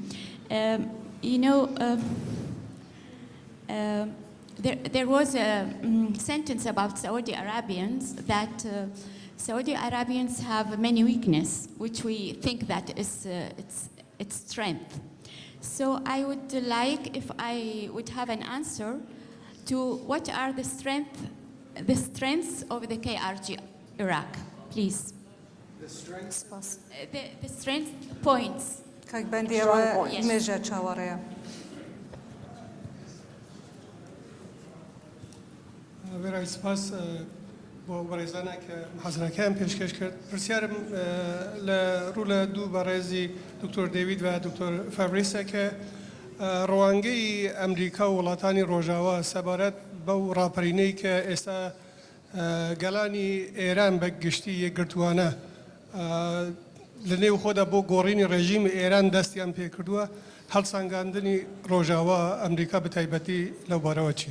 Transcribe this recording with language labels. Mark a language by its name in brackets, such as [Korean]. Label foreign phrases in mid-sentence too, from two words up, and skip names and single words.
[English] There was a sentence about Saudi Arabians that Saudi Arabians have many weaknesses, which we think that is its strength. So I would like if I would have an answer to what are the strengths of the KRG Iraq, please. The strength points. [Central Kurdish] کاک بەندیەوە مێژە چاوەڕێیە بەڕای سپاس بۆ بەڕێزانە کە حەزرەکەیان پێشکەش کرد پرسیارم لە ڕوو لە دوو بەڕێزی دکتۆر دەیوید و دکتۆر فابریسە کە ڕەوانگەی ئەمریکا و وڵاتانی ڕۆژاوە سەبارەت بەو ڕاپەرینەی کە ئێستا گەلانی ئێران بە گشتی یەکگرتووانە لە نێو خۆدا بۆ گۆڕینی ڕێژیم ئێران دەستیان پێکردووە هەڵسانگاندنی ڕۆژاوە ئەمریکا بە تایبەتی لەو بارەوە چییە؟